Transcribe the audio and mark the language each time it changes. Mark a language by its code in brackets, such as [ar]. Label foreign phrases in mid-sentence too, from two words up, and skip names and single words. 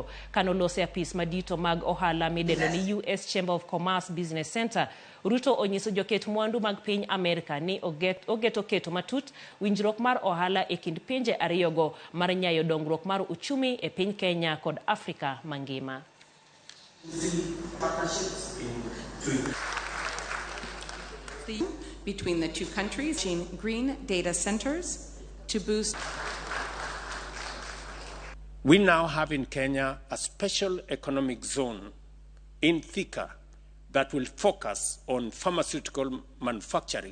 [luo] Kanolose apis madito mag ohala midendo ni US Chamber of Commerce Business Center, Ruto onyiso joket mwandu mag piny Amerika ni ogeto keto matut winjruok mar ohala e kind pinje ariyogo mar nyayo dongruok mar uchumi e piny Kenya kod Afrika mangima. [en] Between the two countries, green data centers to boost. We now have in Kenya a special economic zone in Thika that will focus on pharmaceutical manufacturing.